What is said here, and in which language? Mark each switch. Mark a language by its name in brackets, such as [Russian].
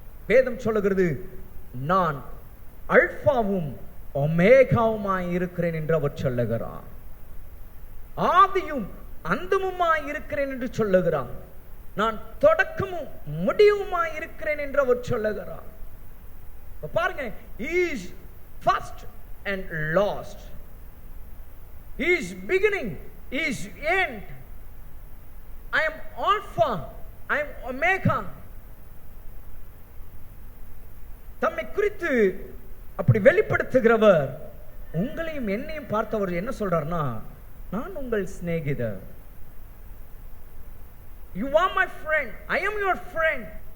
[Tamil] வேதம் சொல்லுகிறது, நான் அல்பாவும் ஒமேகாவுமாய் இருக்கிறேன் என்று அவர் சொல்லுகிறார். ஆதியும் அந்தமுமாய் இருக்கிறேன் என்று சொல்லுகிறார். நான் தொடக்கமும் முடிவுமாய் இருக்கிறேன் என்று அவர் சொல்லுகிறார். பாருங்க, [English] he is first and last, he is beginning, he is end, I am alpha, I am omega. [Tamil] தம்மை குறித்து அப்படி வெளிப்படுத்துகிறவர் உங்களையும் என்னையும் பார்த்தவர் என்ன சொல்றார்னா, நான் உங்கள் சிநேகிதர். [English] You are my friend, I am your friend.